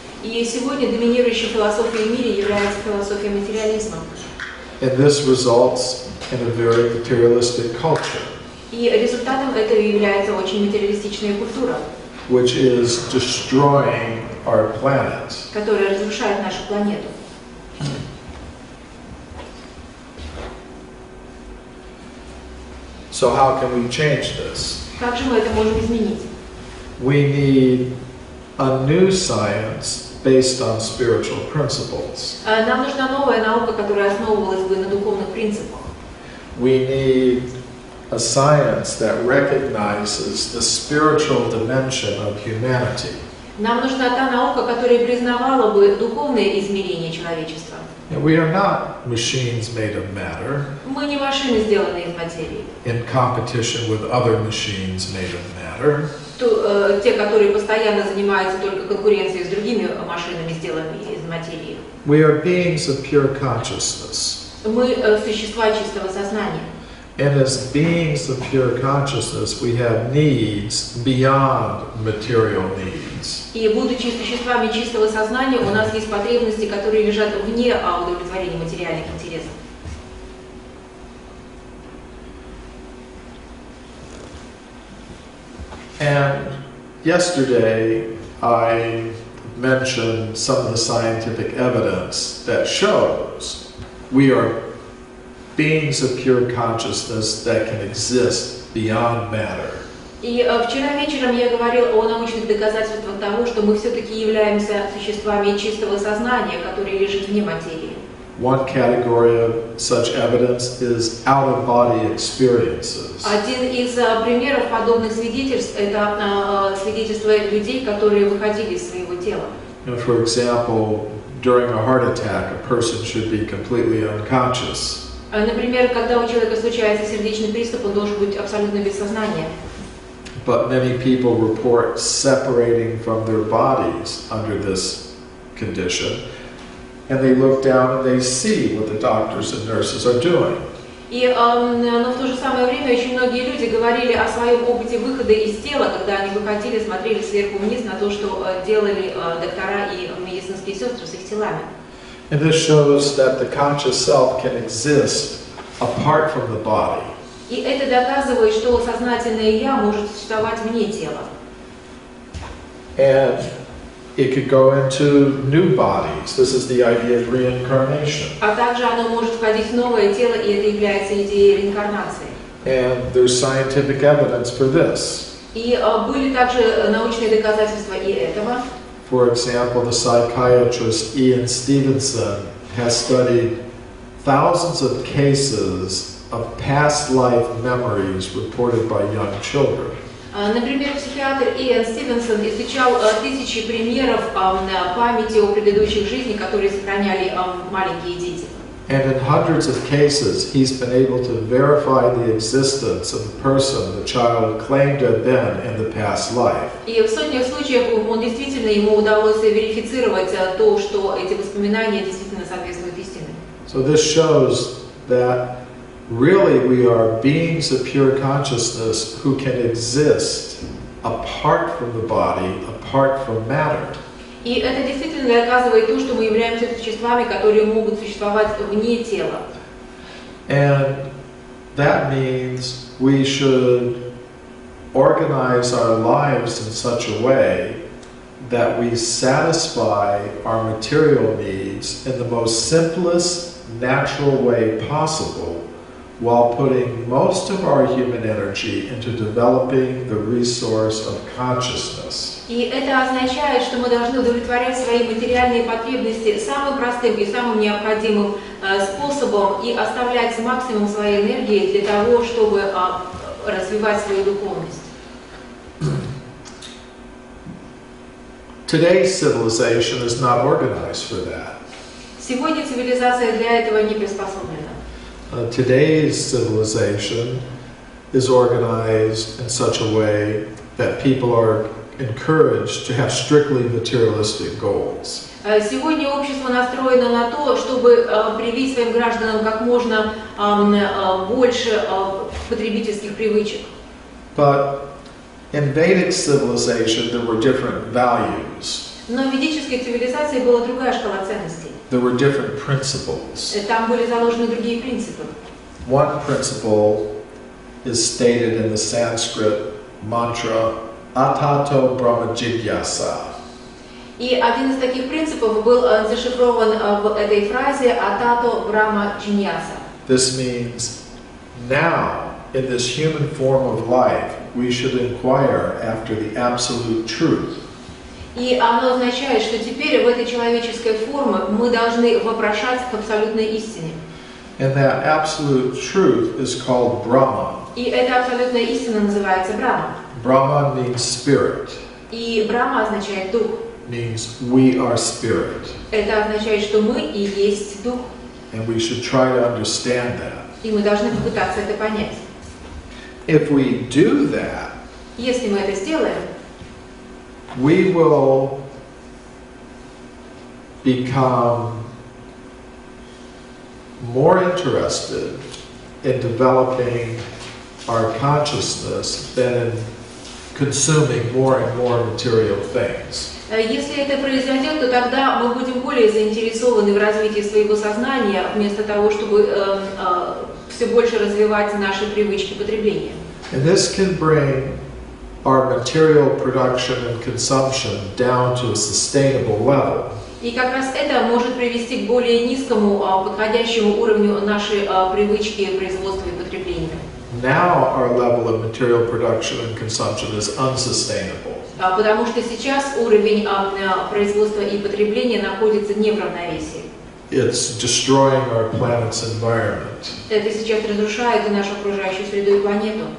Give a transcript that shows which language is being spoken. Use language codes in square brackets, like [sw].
[ru] И сегодня доминирующей философией в мире является философия материализма. [en] And this results in a very materialistic culture, [ru] И результатом этого является очень материалистичная культура, [en] which is destroying our planet. [ru] которая разрушает нашу планету. [en] So how can we change this? [ru] Как же мы это можем изменить? [en] We need a new science based on spiritual principles. [ru] Нам нужна новая наука, которая основывалась бы на духовных принципах. [en] We need a science that recognizes the spiritual dimension of humanity. [ru] Нам нужна та наука, которая признавала бы духовное измерение человечества. [en] We are not machines made of matter [ru] Мы не машины, сделанные из материи. [en] in competition with other machines made of matter. [ru] Те, которые постоянно занимаются только конкуренцией с другими машинами, сделанными из материи. [en] We are beings of pure consciousness. [ru] Мы существа чистого сознания. [en] And as beings of pure consciousness, we have needs beyond material needs. [ru] И будучи существами чистого сознания, у нас есть потребности, которые лежат вне удовлетворения материальных интересов. [en] And yesterday I mentioned some of the scientific evidence that shows we are beings of pure consciousness that can exist beyond matter. [ru] И вчера вечером я говорил о научных доказательствах того, что мы все-таки являемся существами чистого сознания, которые лежат вне материи. [en] One category of such evidence is out-of-body experiences. [ru] Один из примеров подобных свидетельств – это свидетельства людей, которые выходили из своего тела. [en] For example, during a heart attack, a person should be completely unconscious. [ru] Например, когда у человека случается сердечный приступ, он должен быть абсолютно без сознания. [en] But many people report separating from their bodies under this condition, and they look down and they see what the doctors and nurses are doing. [ru] Но в то же самое время очень многие люди говорили о своем опыте выхода из тела, когда они выходили, смотрели сверху вниз на то, что делали доктора и медицинские сестры с их телами. [en] And this shows that the conscious self can exist apart from the body. [ru] И это доказывает, что сознательное «я» может существовать вне тела. [en] And it could go into new bodies. This is the idea of reincarnation. [ru] А также оно может входить в новое тело, и это является идеей реинкарнации. [en] And there's scientific evidence for this. [ru] И были также научные доказательства и этого. [en] For example, the psychiatrist Ian Stevenson has studied thousands of cases of past life memories reported by young children. [ru] Например, психиатр Иэн Стивенсон изучал тысячи примеров памяти о предыдущих жизнях, которые сохраняли маленькие дети. [en] And in hundreds of cases, he's been able to verify the existence of the person the child claimed to have been in the past life. [ru] И в сотнях случаев ему удалось верифицировать то, что эти воспоминания действительно соответствуют истине. [en] So this shows that really we are beings of pure consciousness who can exist apart from the body, apart from matter. [ru] И это действительно доказывает то, что мы являемся существами, которые могут существовать вне тела. [en] And that means we should organize our lives in such a way that we satisfy our material needs in the most simplest, natural way possible, while putting most of our human energy into developing the resource of consciousness. [ru] И это означает, что мы должны удовлетворять свои материальные потребности самым простым и самым необходимым способом и оставлять максимум своей энергии для того, чтобы развивать свою духовность. [en] Today's civilization is not organized for that. [ru] Сегодня цивилизация для этого не приспособлена. [en] Today's civilization is organized in such a way that people are encouraged to have strictly materialistic goals. [ru] Сегодня общество настроено на то, чтобы привить своим гражданам как можно больше потребительских привычек. [en] But in Vedic civilization there were different values. [ru] Но в ведической цивилизации была другая шкала ценностей. [en] There were different principles. [ru] Там были заложены другие принципы. [en] One principle is stated in the Sanskrit mantra [sa] Atato Brahma Jigyasa. [ru] И один из таких принципов был зашифрован в этой фразе [sa] «Атато Брахма Джиньяса». [en] This means now, in this human form of life, we should inquire after the absolute truth. [ru] И оно означает, что теперь в этой человеческой форме мы должны вопрошать к абсолютной истине. [en] And that absolute truth is called Brahma. [ru] И эта абсолютная истина называется Брахма. [en] Brahma means spirit. [ru] И Брахма означает дух. [en] Means we are spirit. [ru] Это означает, что мы и есть дух. [en] And we should try to understand that. [ru] И мы должны попытаться это понять. [en] If we do that, [ru] если мы это сделаем, [en] we will become more interested in developing our consciousness than in consuming more and more material things. [ru] Если это произойдет, то тогда мы будем более заинтересованы в развитии своего сознания, вместо того, чтобы все больше развивать наши привычки потребления. [en] And this can bring our material production and consumption down to a sustainable level. [ru] И как раз это может привести к более низкому, подходящему уровню нашей привычки производства и потребления. [en] Now our level of material production and consumption is unsustainable. [ru] Потому что сейчас уровень производства и потребления находится не в равновесии. [en] It's destroying our planet's environment. [ru] Это сейчас разрушает и нашу окружающую среду и планету.